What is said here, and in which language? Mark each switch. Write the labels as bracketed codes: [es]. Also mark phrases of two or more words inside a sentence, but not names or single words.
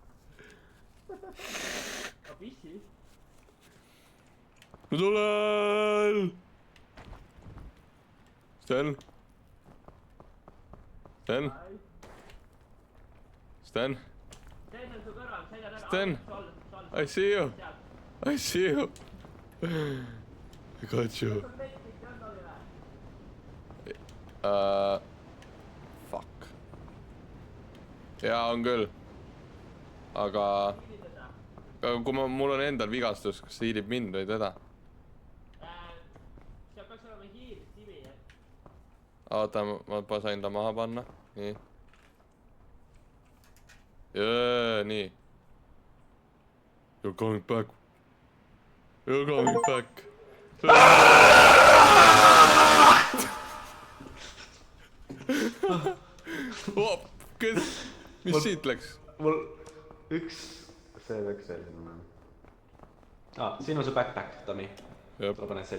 [et] Abissi? Ma tulen! Sten? Sten? Sten? Stein on su kõrval, selja taga. Sten? [en] I see you. I see you. I got you. Fuck. [et] Jaa, on küll. Aga kui mul on endal vigastus, kas see hiilib mind või teda? Seal peaks olema hiir, sivi, jah. Oota, ma sain ta maha panna. Nii. Jee, nii. [en] You're coming back. You're coming back. [et] Kes? Mis siit läks? Mul üks... See läks selline. Siin on su backpack, Tomi. Tule pane selga.